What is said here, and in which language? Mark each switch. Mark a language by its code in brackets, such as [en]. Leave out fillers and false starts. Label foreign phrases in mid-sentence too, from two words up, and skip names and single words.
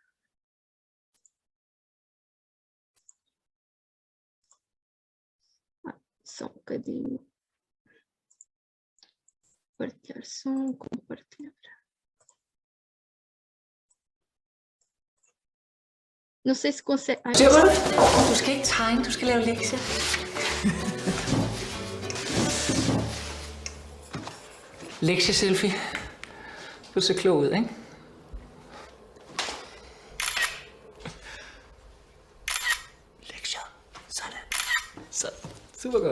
[pt] Só um bocadinho. Partilhar som, compartilhar. Não sei se consegue... [da] Du skal ikke tegne, du skal lave lektier. Lektie-selfie. Du ser klog ud, ikke? Lektier. Sådan. Så. Super godt.